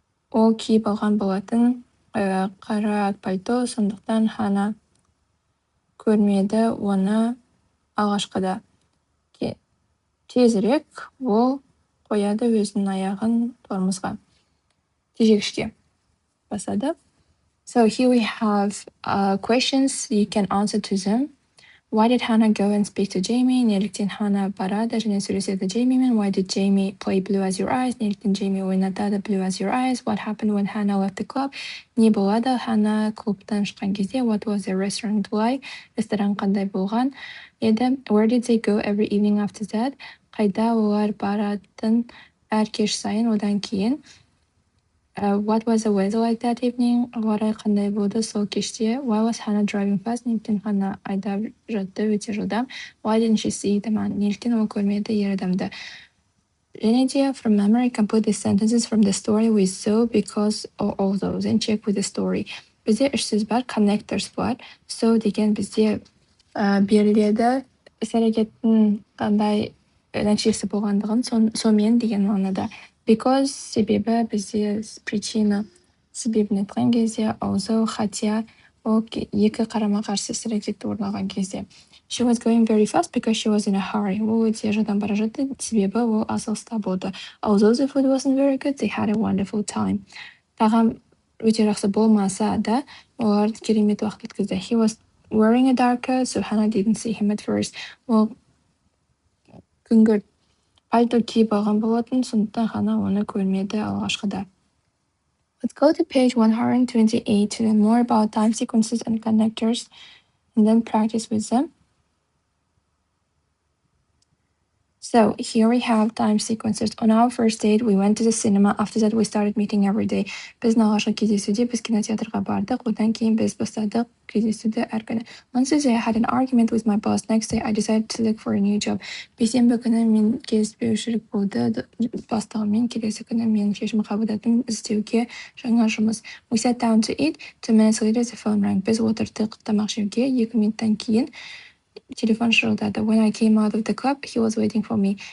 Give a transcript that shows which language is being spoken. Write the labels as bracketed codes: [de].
[kk] Ол киіп алған болатын қара пальто, сондықтан Ханна көрмеді оны алғашқыда. Тезірек ол қояды өзінің аяғын тормозға, тежегішке басады. [en] So here we have questions you can answer to them. Why did Hannah go and speak to Jamie? [kk] Неліктен Ханна барады және сөйлеседі Джеймимен. [en] Why did Jamie play Blue as Your Eyes? [kk] Неліктен Джейми ойнатады [en] Blue as Your Eyes? What happened when Hannah left the club? [kk] Не болады Ханна клубтан шыққан кезде? [en] What was the restaurant like? [kk] Ресторан қандай болған еді? [en] Where did they go every evening after that? [kk] Қайда олар баратын әр кеш сайын одан кейін? [en] What was the weather like that evening? [kk] Ауа райы қандай болды сол кеште? [en] Why was Hannah driving fast? [kk] Неліктен Ханна айдап жатты өте жылдам? [en] Why didn't she see the man? [kk] Неліктен ол көрмеді ер адамды? Және де [en] from memory, complete the sentences from the story with so, because, or all those, and check with the story. [kk] Бізде үш сөз бар, connectors бар. So деген бізде беріледі, іс-әрекеттің қандай нәтижесі болғандығын сонымен деген мағынада. Because себебі бізде [ru] причина [kk] себебін айтқан кезде, also [ru] хотя [kk] ол екі қарама-қарсы іс-әрекетті орын алған кезде. [en] She was going very fast because she was in a hurry. [kk] Ол өте жылдам бара жатты, себебі ол асығыста болды. [en] Although the food wasn't very good, they had a wonderful time. [kk] Тағам өте жақсы болмаса да, олар керемет уақыт өткізді. [en] He was wearing a dark coat, so Hannah didn't see him at first. [kk] Ол күңгірт пальто киіп алған болатын, сондықтан Ханна оны көрмеді алғашқыда. [en] Let's go to page 128 to learn more about time sequences and connectors, and then practice with them. So here we have time sequences. On our first date, we went to the cinema. After that, we started meeting every day. [kk] Біздің алғашқы кездесуде біз кинотеатрға бардық. Одан кейін біз бастадық кездесуді әр күні. [en] On Tuesday, I had an argument with my boss. Next day, I decided to look for a new job. [kk] Бейсенбі күні мен келіспеушілік болды бастығыммен. Келесі күні мен шешім қабылдадым іздеуге жаңа жұмыс. [en] We sat down to eat. 2 minutes later, the phone rang. [kk] Біз отырдық тамақ жеуге. 2 минуттан кейін телефон шырылдады. [en] When I came out of the club, he was waiting for me.